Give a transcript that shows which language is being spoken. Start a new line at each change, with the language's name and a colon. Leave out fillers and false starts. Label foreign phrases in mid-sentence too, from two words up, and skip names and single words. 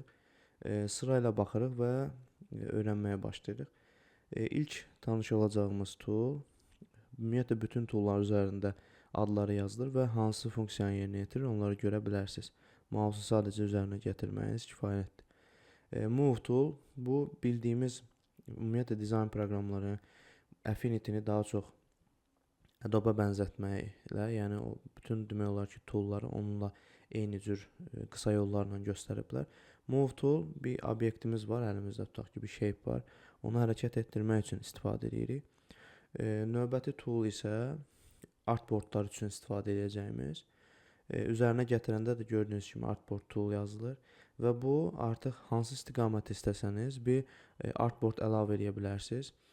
Azerbaijani: Sırayla baxırıq və öyrənməyə başlayırıq. İlk tanış olacağımız tool, ümumiyyətlə bütün tool'lar üzərində adları yazılır və hansı funksiyanı yerinə yetirir, onları görə bilərsiniz. Mouse'u sadəcə üzərinə gətirməyiniz kifayətdir. Move tool, bu bildiyimiz ümumiyyətlə dizayn proqramları Affinity'ni daha çox Adobe bənzətməklə, yəni o bütün demək olar ki, tool'ları onunla eyni cür qısa yollarla göstəriblər. Move tool, bir obyektimiz var, əlimizdə tutaq ki, bir shape var. Onu hərəkət etdirmək üçün istifadə edirik. Növbəti tool isə artboardlar üçün istifadə edəcəyimiz. Üzərinə gətirəndə də gördüyünüz kimi artboard tool yazılır və bu artıq hansı istiqamət istəsəniz bir artboard əlavə edə bilərsiniz.